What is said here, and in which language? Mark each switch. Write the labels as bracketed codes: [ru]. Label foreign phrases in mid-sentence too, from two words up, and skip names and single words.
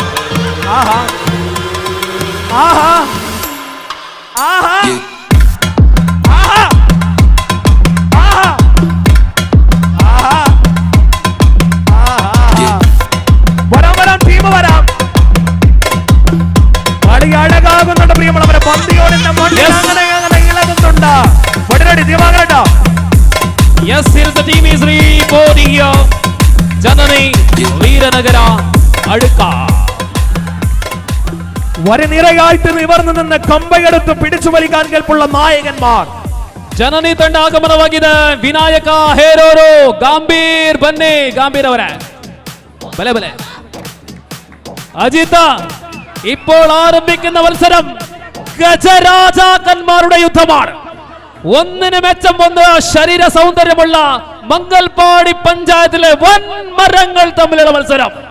[ml] ആഹാ ആഹാ ആഹാ ആഹാ ആഹാ ആഹാ. വരാം വരാം, ടീം വരാം. കളി അഴകാകുന്നുണ്ട് പ്രിയമുള്ളവരെ. പന്തിയോടിന്റെ മണ്ണിൽ അങ്ങനെ അങ്ങനെ ഇളകുന്നുണ്ട്. വടരടി ദിവാകരട്ടാ. [en] Yes, here is the team is reporting here. Janani Veeranagara Adukka. [ml] വരനിരയായിട്ട് നിവർന്നു നിന്ന് കമ്പയെടുത്ത് പിടിച്ചു വലിക്കാൻ കേൾപ്പുള്ള നായകന്മാർ. [kn] ಜನನಿ ತಂಡ ಆಗಮನವಾಗಿದೆ. ವಿನಾಯಕ ಹೇರೂರು ಗಾಂಭೀರ್, ಬನ್ನಿ ಗಾಂಭೀರ್ ಅವರೇ, [tcy] ಬಲೆ ಬಲೆ. [ml] അജിത, ഇപ്പോൾ ആരംഭിക്കുന്ന മത്സരം ഗജരാജാക്കന്മാരുടെ യുദ്ധമാണ്. ഒന്നിന് മെച്ചം ഒന്ന് ശരീര സൗന്ദര്യമുള്ള മംഗൽപാടി പഞ്ചായത്തിലെ വൻ മരങ്ങൾ തമ്മിലുള്ള മത്സരം.